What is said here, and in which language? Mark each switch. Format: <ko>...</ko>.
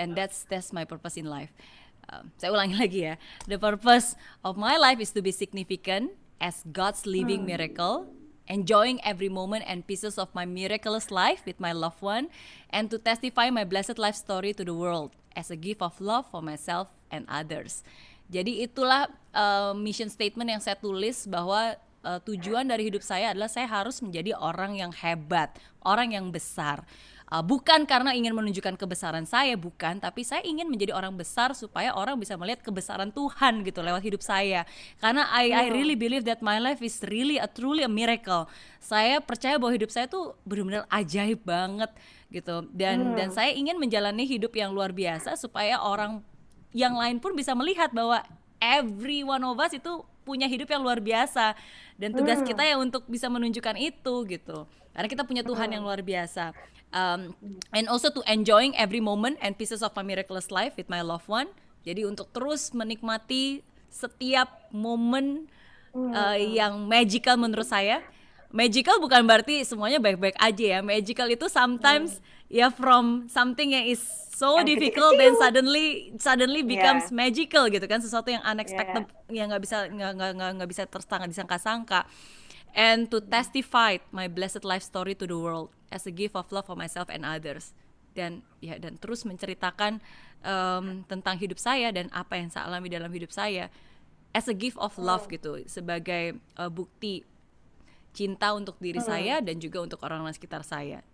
<en>And that's my purpose in life.</en> <id>Saya ulangi lagi ya,</id> <en>the purpose of my life is to be significant as God's living miracle, enjoying every moment and pieces of my miraculous life with my loved one, and to testify my blessed life story to the world as a gift of love for myself and others.</en> <id>Jadi itulah mission statement yang saya tulis, bahwa tujuan dari hidup saya adalah saya harus menjadi orang yang hebat, orang yang besar. Bukan karena ingin menunjukkan kebesaran saya, bukan, tapi saya ingin menjadi orang besar supaya orang bisa melihat kebesaran Tuhan gitu lewat hidup saya.</id> <en>Karena I really believe that my life is really truly a miracle.</en> <id>Saya percaya bahwa hidup saya tuh benar-benar ajaib banget gitu. Dan saya ingin menjalani hidup yang luar biasa supaya orang yang lain pun bisa melihat bahwa</id> <en>every one of us</en> <id>itu punya hidup yang luar biasa, dan tugas kita ya untuk bisa menunjukkan itu gitu. Karena kita punya Tuhan yang luar biasa.</id> <en>And also to enjoying every moment and pieces of my miraculous life with my loved one.</en> <id>Jadi untuk terus menikmati setiap momen yang magical menurut saya. Magical bukan berarti semuanya baik-baik aja ya.</id> <en>Magical itu sometimes ya from something yang is so difficult then suddenly becomes magical gitu kan, sesuatu yang unexpected yang</en> <id>nggak bisa disangka-sangka.</id> <en>And to testify my blessed life story to the world as a gift of love for myself and others.</en> <id>Dan terus menceritakan tentang hidup saya dan apa yang saya alami dalam hidup saya</id> <en>as a gift of love</en> <id>gitu, sebagai bukti cinta untuk diri saya dan juga untuk orang-orang sekitar saya.</id>